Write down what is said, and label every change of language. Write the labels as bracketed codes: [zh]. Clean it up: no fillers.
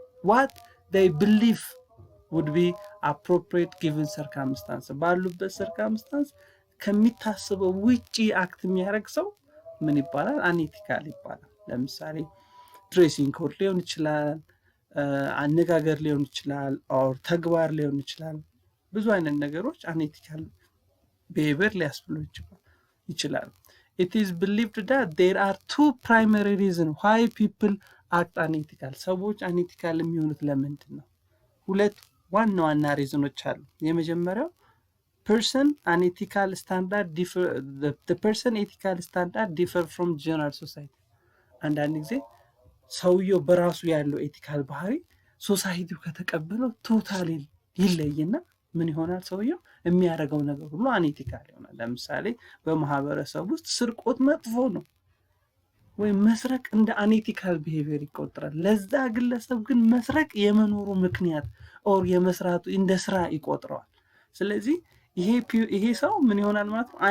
[en] what they believe would be appropriate given circumstance [am] ባሉበት [en] circumstance [am] ከሚታሰበው ውጪ አክት የሚያደርግ ሰው ምን ይባላል? [en] unethical [am] ይባላል። ለምሳሌ ድሬሲንግ ኮድ ሊሆን ይችላል፣ አነጋገር ሊሆን ይችላል፣ ኦር ተግባር ሊሆን ይችላል። ብዙ አይነት ነገሮች አንኤቲካል [en] behavior [am] ሊያስብሉ ይችላል። [en] It is believed that there are two primary reasons why people act unethical. [am] ሰዎች [en] unethical [am] የሚሆኑት ለምንድን ነው? ሁለት ዋና ዋና ሪዝኖች አሉ። የመጀመሪያው [en] person unethical standard the person ethical standard differ from general society. [am] አንዳንድ ጊዜ ሰውየው በራሱ ያለው ኤቲካል ባህሪ ሶሳይቲው ከተቀበለው ቶታሊ ይለይና ምን ይሆናል? ሰውየው የሚያደርገው ነገር ሁሉ አንኤቲካል ይሆናል። ለምሳሌ በማህበረሰብ ውስጥ ስርቆት መጥፎ ነው ወይ መስረቅ እንደ አንኤቲካል ቢሄቪየር ይቆጠራል። ለዛ ግለሰብ ግን መስረቅ የመኖሩ ምክንያት ኦር የመስራቱ እንደ ስራ ይቆጥረዋል። ስለዚህ ይሄ ሰው ምን ይሆናል ማለት ነው?